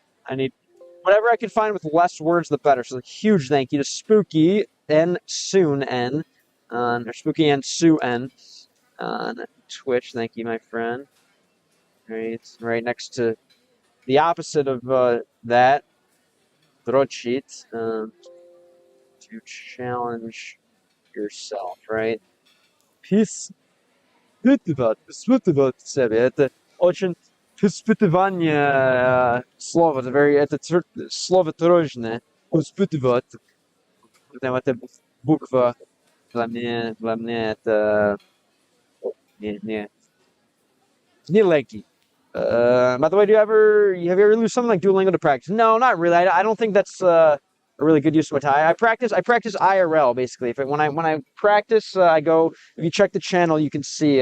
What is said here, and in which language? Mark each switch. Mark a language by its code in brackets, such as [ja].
[en] I need whatever I can find with less words, the better. So, huge thank you to Spooky and Soon N, or Spooky and Sue N on Twitch. Thank you, my friend. Right next to the opposite of that, Drochit, to challenge yourself, right? [ru] Испытывать себя. Это очень испытывание слова. Это слово трудное. Испытывать. Там эта буква для меня это не легкий. [en] By the way, have you ever used something like Duolingo to practice? No, not really. I don't think that's a really good use of my time. I practice IRL basically. When I practice, I go. If you check the channel, you can see.